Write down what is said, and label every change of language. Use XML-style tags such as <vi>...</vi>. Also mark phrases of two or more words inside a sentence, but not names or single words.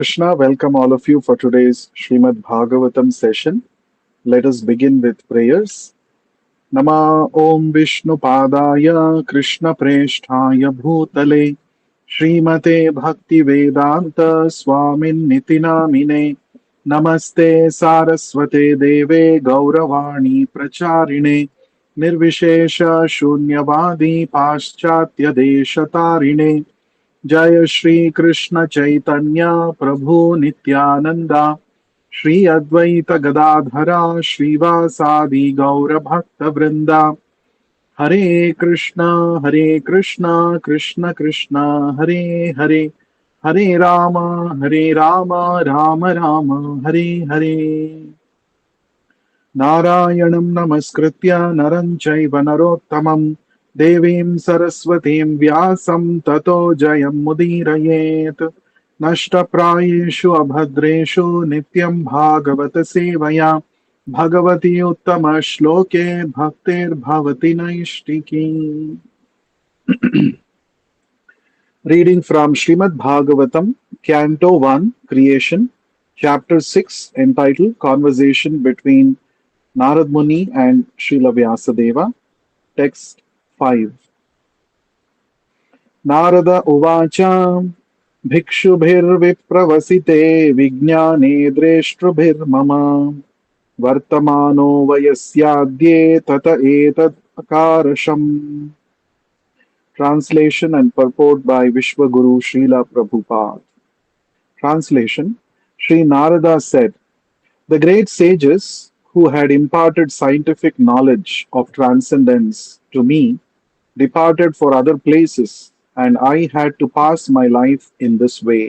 <en>Krishna, welcome all of you for today's Srimad Bhagavatam session. Let us begin with prayers.</en> <sa>नम ॐ विष्णु पादाय कृष्ण प्रेष्ठाय भूतले श्रीमते भक्ति वेदान्त स्वामिन् इतिनामिने नमस्ते सारस्वते देवे गौरवाणी प्रचारिणे निर्विशेष शून्यवादि पाश्चात्य देशतारिणे जय श्री कृष्ण चैतन्य प्रभु नित्यानंदा श्री अद्वैत गदाधरा श्रीवासादि गौर भक्त वृंदा हरे कृष्णा कृष्ण कृष्ण हरे हरे हरे राम राम राम हरे हरे नारायणं नमस्कृत्य नरं चैव नरोत्तमं देवीं सरस्वतीं व्यासं ततो जयमुदीरयेत् नष्टप्रायेषु अभद्रेषु नित्यं भागवत सेवया भगवति उत्तमश्लोके भक्तिर्भवति नैष्टिकी.</sa> <en>Reading from Srimad Bhagavatam, Canto 1, Creation, Chapter 6, entitled Conversation between Narad Muni and Srila Vyasadeva. Text 5.</en> <sa>नारद उवाच भिक्षुभिर्विप्रवसिते विज्ञाने द्रष्टृभिर्मम वर्तमानो वयस्याद्ये तत एतद् अकारषम्.</sa> <en>Translation and purport by Vishwaguru Srila Prabhupada. Translation. Sri Narada said, the great sages who had imparted scientific knowledge of transcendence to me departed for other places, and I had to pass my life in this way.</en>